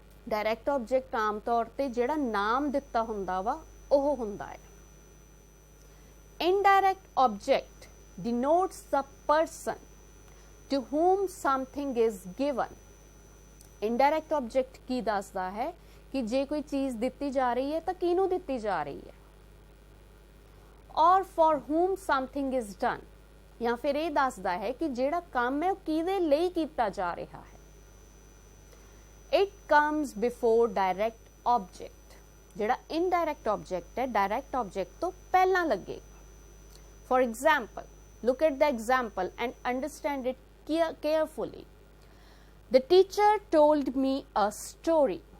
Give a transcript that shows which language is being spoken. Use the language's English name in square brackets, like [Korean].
[Punjabi] Direct object ਆਮ ਤੌਰ ਤੇ ਜਿਹੜਾ ਨਾਮ ਦਿੱਤਾ ਹੁੰਦਾ ਵਾ ਉਹ ਹੁੰਦਾ ਹੈ। [English] Indirect object denotes the person to whom something is given. [Punjabi] Indirect object ਕੀ ਦੱਸਦਾ ਹੈ ਕਿ ਜੇ ਕੋਈ ਚੀਜ਼ ਦਿੱਤੀ ਜਾ ਰਹੀ ਹੈ ਤਾਂ ਕਿਹਨੂੰ ਦਿੱਤੀ ਜਾ ਰਹੀ ਹੈ, [English] or for whom something is done, [Punjabi] ਜਾਂ ਫਿਰ ਇਹ ਦੱਸਦਾ ਹੈ ਕਿ ਜਿਹੜਾ ਕੰਮ ਹੈ ਉਹ ਕਿਹਦੇ ਲਈ ਕੀਤਾ ਜਾ ਰਿਹਾ ਹੈ। [English] It comes before direct object. [Punjabi] ਜਿਹੜਾ ਇਨਡਾਇਰੈਕਟ ਆਬਜੈਕਟ ਹੈ ਡਾਇਰੈਕਟ ਆਬਜੈਕਟ ਤੋਂ ਪਹਿਲਾਂ ਲੱਗੇਗਾ। [English] For example, look at the example and understand it carefully. The teacher told me a story.